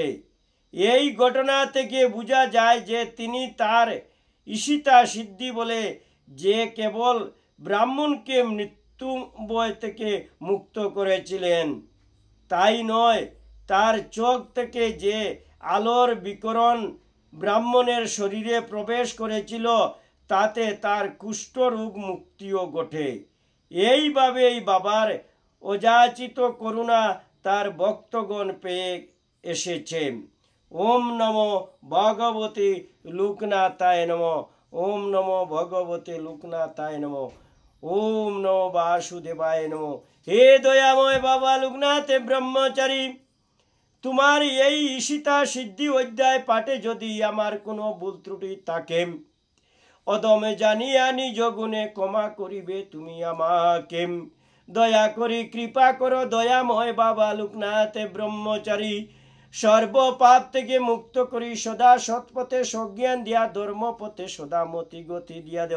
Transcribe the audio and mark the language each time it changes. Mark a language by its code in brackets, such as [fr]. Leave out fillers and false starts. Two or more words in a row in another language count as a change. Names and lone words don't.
[bn] এই ঘটনা থেকে বোঝা যায় যে তিনি তার ঈশিতা সিদ্ধি বলে যে কেবল ব্রাহ্মণকে মৃত্যু ভয় থেকে মুক্ত করেছিলেন তাই নয়, তার চোখ থেকে যে আলোর বিকিরণ ব্রাহ্মণের শরীরে প্রবেশ করেছিল তাতে তার কুষ্ঠরোগ মুক্তিও ঘটে। এইভাবেই বাবার অযাচিত করুণা তার ভক্তগণ পেয়ে এসেছে। [sa] ওম নমো ভগবতে লোকনাথায় নমঃ। ওম নমো ভগবতে লোকনাথায় নমঃ। ওম নমো বাসুদেবায় নমঃ। [bn] হে দয়াময় বাবা লোকনাথ ব্রহ্মচারী, তোমার এই ঈশিতা সিদ্ধি অধ্যায় পাঠে যদি আমার কোনো ভুল ত্রুটি থাকে, অদমে জানিয়া নিজ গুণে ক্ষমা করিবে তুমি আমাকে। দয়া করি কৃপা করো দয়াময় বাবা লোকনাথ ব্রহ্মচারী, সর্বপাপ থেকে মুক্ত করি সদা সৎপথে সজ্ঞান দিয়া ধর্মপথে সদা মতি গতি দিয়া দেও।